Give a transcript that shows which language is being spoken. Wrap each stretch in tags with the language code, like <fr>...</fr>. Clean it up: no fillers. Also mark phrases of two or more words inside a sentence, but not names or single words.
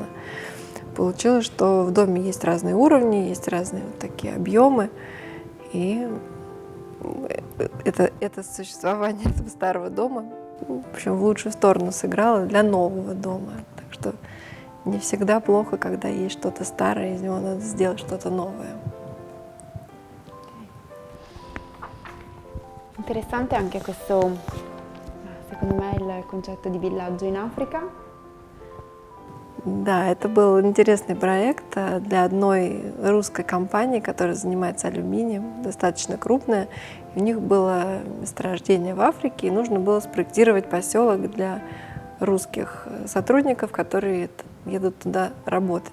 <ru>Получилось, что в доме есть разные уровни, есть разные такие объемы, и это существование этого старого дома, в общем, в лучшую сторону сыграло для нового дома. Так что не всегда плохо, когда есть что-то старое, из него надо сделать что-то новое.</ru> <it>Interessante anche questo, secondo me, il concetto di villaggio in Africa.</it> <ru>Да, это был интересный проект для одной русской компании, которая занимается алюминием, достаточно крупная. У них было месторождение в Африке, и нужно было спроектировать поселок для русских сотрудников, которые едут туда работать.</ru>